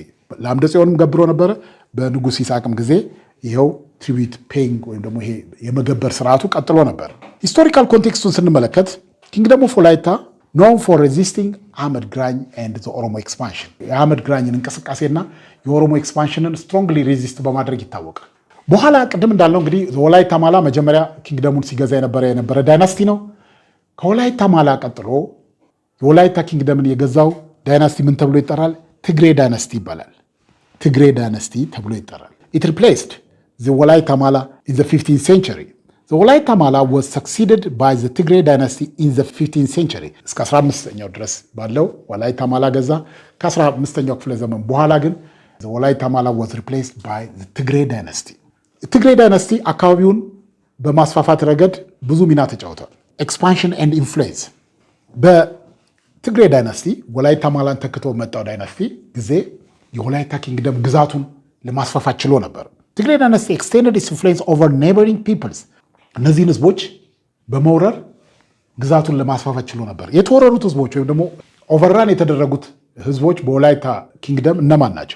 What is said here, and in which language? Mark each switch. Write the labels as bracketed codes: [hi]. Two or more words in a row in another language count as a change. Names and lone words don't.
[am] ለአምደ ጽዮንም ገብሮ ነበረ። በንጉሥ ይስሐቅም ጊዜ ይኸው [en] tribute paying [am] ወይም ደግሞ ይሄ የመገበር ስርዓቱ ቀጥሎ ነበር። ሂስቶሪካል ኮንቴክስቱን ስንመለከት [en] Kingdom of Wolaita known for resisting Ahmed Gragn and the Oromo expansion፣ [am] የአህመድ ግራኝን እንቅስቃሴና የኦሮሞ ኤክስፓንሽንን [en] strongly resist [am] በማድረግ ይታወቃል። በኋላ ቅድም እንዳልነው እንግዲህ ወላይታ ማላ መጀመሪያ ኪንግደሙን ሲገዛ የነበረ ዳይናስቲ ነው። ከወላይታ ማላ ቀጥሎ የወላይታ ኪንግደምን የገዛው ዳይናስቲ ምን ተብሎ ይጠራል? ትግሬ ዳይናስቲ ይባላል። ትግሬ ዳይናስቲ ተብሎ ይጠራል። [en] it replaced the Wolaita Mala in the 15th century። the Wolaita Mala was succeeded by the Tigre dynasty in the 15th century። [am] እስከ 15ኛው ድረስ ባለው ወላይታ ማላ ገዛ። ከ15ኛው ክፍለ ዘመን በኋላ ግን [en] the Wolaita Mala was replaced by the Tigre dynasty። [am] ትግሬ ዳይናስቲ አካባቢውን በማስፋፋት ረገድ ብዙ ሚና ተጫውቷል። [en] expansion and influence [am] በትግሬ ዳይናስቲ ወላይታ ማላን ተክቶ መጣው ዳይናስቲ ጊዜ የወላይታ ኪንግደም ግዛቱን ለማስፋፋት ችሎ ነበር። [en] Tigre dynasty extended its influence over neighbouring peoples። [am] እነዚህን ህዝቦች በመውረር ግዛቱን ለማስፋፋት ችሎ ነበር። የተወረሩት ህዝቦች ወይም ደግሞ ኦቨርራን የተደረጉት ህዝቦች በወላይታ ኪንግደም እነማን ናቸው?